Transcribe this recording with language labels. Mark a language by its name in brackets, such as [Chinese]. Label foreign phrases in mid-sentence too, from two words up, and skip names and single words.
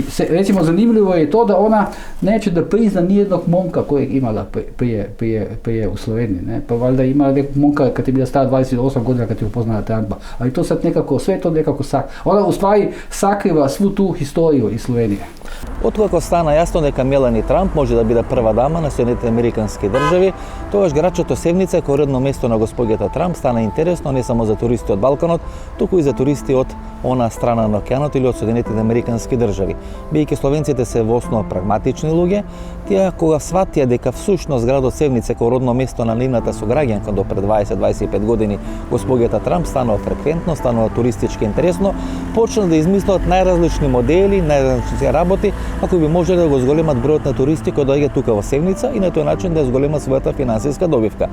[Croatian] I recimo zanimljivo je to da ona neće da prizna nijednog momka kojeg imala prije u Sloveniji. Ne? Pa valjda imala nekog momka kad je bila stara 28 godina kad je upoznala Trumpa. Ali to sad sve to nekako ona u stvari sakriva svu tu historiju iz Slovenije. [Macedonian] Откако стана јасно дека Мелани Трамп може да биде прва дама на Соединетите американски држави, тогаш грачето Севница кој родно место на господјата Трамп стана интересно не само за туристи од Балканот, туку и за туристи од она страна на океанот или од Соединетите американски држави. Бидејќи словенците се во основа прагматични луѓе, тие кога сватија дека всушност градот Севница кој родно место на нивната сограѓанка до пред 20-25 години господјата Трамп станува фреквентно, станува туристички интересно, почна да измислат најразлични модели, најразлични работи, ако би можеле да го зголемат бројот на туристи кои доаѓаат тука во Севница и на тој начин да зголемат својата финансиска добивка.